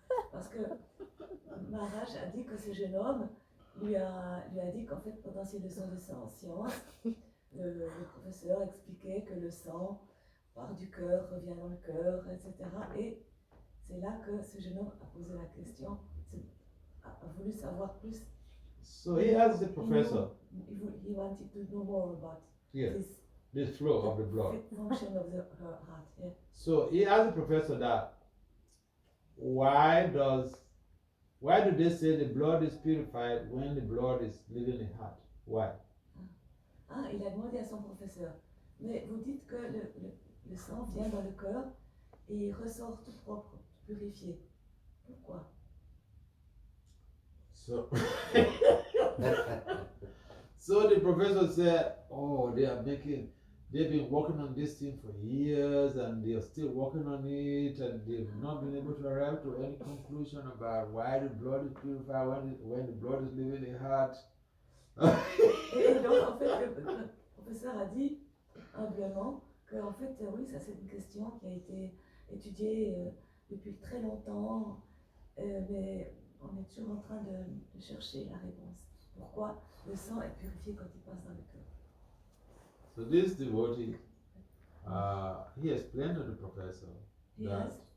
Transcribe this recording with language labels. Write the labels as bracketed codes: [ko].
[fr] Parce que Maharaj a dit que ce jeune homme lui a dit qu'en fait, pendant ses leçons de sciences, le professeur expliquait que le sang part du cœur, revient dans le cœur, etc. Et c'est là que ce jeune homme a posé la question, a voulu savoir plus. [en] So he asked the professor. He wanted to know more about this flow of the blood. Function of her heart. Yeah. So he asked the professor that why do they say the blood is purified when the blood is leaving the heart? Why? [fr] Ah, il a demandé à son professeur, mais vous dites que le sang vient dans le cœur et il ressort tout propre, tout purifié. Pourquoi? [en] So, so the professor said, oh, they are making they've been working on this thing for years and they're still working on it and they've not been able to arrive to any conclusion about why the blood is purified when the blood is leaving the heart. [fr] Et donc, en fait, le professeur a dit humblement que, en fait, oui, ça c'est une question qui a été étudiée depuis très longtemps, mais on est toujours en train de chercher la réponse. Pourquoi le sang est purifié quand il passe dans le cœur? [en] So this devotee, he explained to the professor that